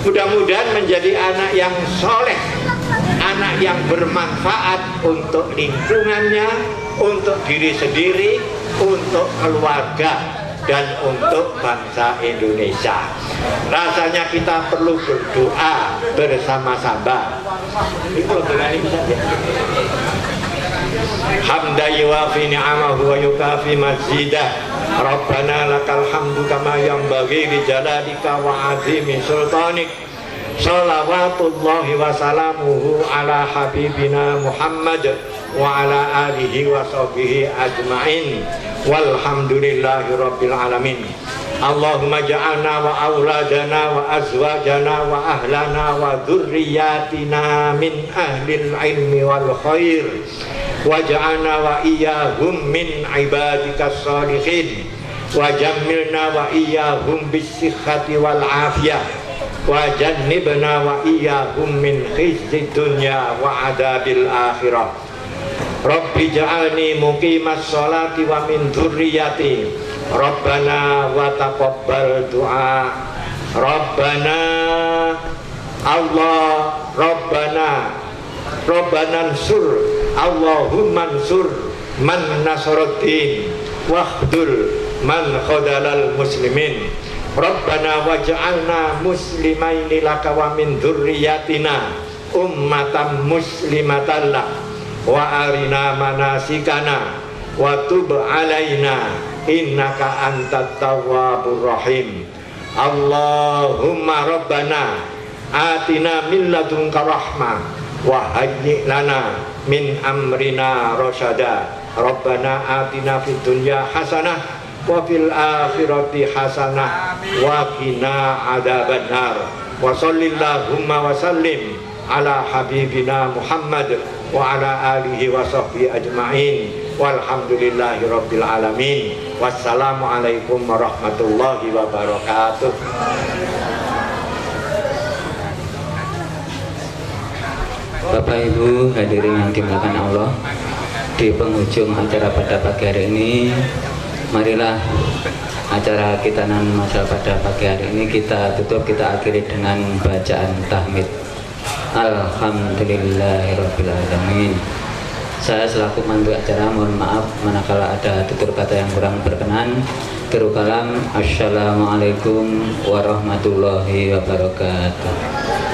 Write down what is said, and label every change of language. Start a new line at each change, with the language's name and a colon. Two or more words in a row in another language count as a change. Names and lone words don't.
Indonesian: Mudah-mudahan menjadi anak yang soleh, anak yang bermanfaat untuk lingkungannya, untuk diri sendiri, untuk keluarga, dan untuk bangsa Indonesia. Rasanya kita perlu berdoa bersama-sama.
Arabic: حمدا يوافي نعمه ويكافئ مزيده. ربنا لك الحمد كما ينبغي لجلالك وعظيم سلطانك. صلوات الله وسلامه على حبيبنا محمد وعلى آله وصحبه أجمعين. والحمد لله رب العالمين. اللهم اجعلنا وأولادنا وأزواجنا وأهلنا وذرياتنا من أهل العلم والخير واجعلنا وإياهم من عبادك الصالحين وجملنا وإياهم بالصحة والعافية وجنبنا وإياهم من خزي الدنيا وعذاب الآخرة. رب اجعلني مقيم الصلاة ومن ذريتي. ربنا وتقبل دعاء. ربنا الله ربنا انصر اللهم انصر من نصر الدين واخذل من خذل المسلمين. ربنا واجعلنا مسلمين لك ومن ذريتنا أمة مسلمة لك وأرنا مناسكنا وتب علينا إنك أنت التواب الرحيم. اللهم ربنا آتنا من لدنك رحمة وهيئ لنا من أمرنا رشدا. ربنا آتنا في الدنيا حسنة وفي الآخرة حسنة وقنا عذاب النار. وصل اللهم وسلم على حبيبنا محمد وعلى آله وصحبه أجمعين. والحمد لله رب العالمين والسلام عليكم ورحمة الله وبركاته.
Indonesian: Bapak Ibu hadirin yang dimuliakan Allah, di penghujung acara pada pagi hari ini, marilah acara kita masal pada pagi hari ini kita tutup, kita akhiri dengan bacaan tahmid.
Arabic: الحمد لله رب العالمين.
Indonesian: Saya selaku mandu acara mohon maaf manakala ada tutur kata yang kurang berkenan.
Arabic: آخر الكلام السلام عليكم ورحمة الله وبركاته.